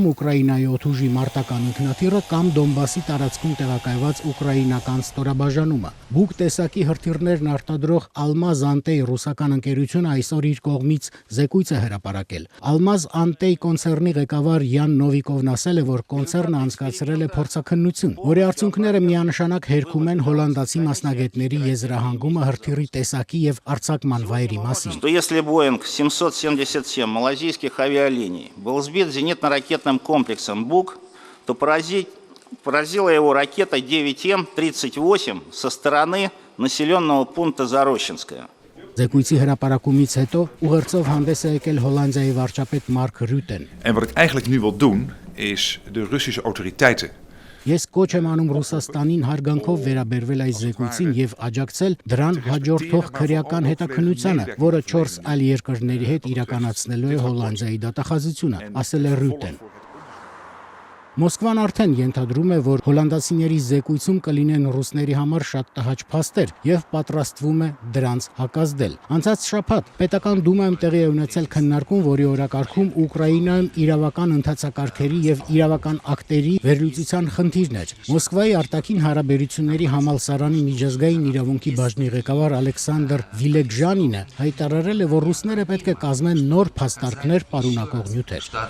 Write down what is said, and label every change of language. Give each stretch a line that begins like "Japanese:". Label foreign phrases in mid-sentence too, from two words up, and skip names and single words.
Armenian: Ուկրաինայի օդուժի մարտական ինքնաթիռը, կամ Դոնբասի տարածքում տեղակայված ուկրաինական ստորաբաժանումը։ Բուկ տեսակի հրթիռներն արտադրող Almaz Antey ռուսական ընկերությունը այսօր իր կողմից զեկույց է հրապարակել։ Almaz Antey կոնցեռնի ղեկավար Յան Նովիկովն ասել է, որ կոնցեռնը անցկացրել է փորձաքննություն, որի արդյունքները միանշանակ հերքում են հոլանդացի մասնագետների եզրահանգումը հրթիռի տեսակի եւ արձակման վայրի մասին։
Russian: Если Boeing 777 малайзийских авиалиний был сбит зенитно-ракетным комплексом БУК, то поразила его ракета 9М38 со стороны населенного пункта Зарощенское.
Armenian: Զեկույցի հրապարակումից հետո ուղերձով հանդես է եկել Հոլանդիայի վարչապետ Մարկ Ռյուտեն։
Dutch: En wat ik eigenlijk nu wil doen is de Russische autoriteiten.
Armenian: Ես կոչ եմ անում Ռուսաստանին հարգանքով վերաբերվել այս զեկույցին եւ աջակցել դրան հաջորդող քրեական հետաքննությանը, որը 4 այլ երկրների հետ իրականացնելու է Հոլանդիայի դատախազությունը, ասել է Ռյուտեն։ Մոսկվան արդեն ենթադրում է, որ հոլանդացիների զեկույցում կլինեն ռուսների համար շատ տհաճ փաստեր եւ պատրաստվում է դրանց հակազդել։ Անցած շաբաթ պետական դումայում տեղի է ունեցել քննարկում, որի օրակարգում Ուկրաինայում իրավական ընթացակարգերի եւ իրավական ակտերի վերլուծության խնդիրն էր։ Մոսկվայի արտաքին հարաբերությունների համալսարանի միջազգային իրավունքի բաժնի ղեկավար Ալեքսանդր Վիլեգժանինը հայտարարել է, որ ռուսները պետք է կազմեն նոր փաստարկներ պարունակող նյութեր։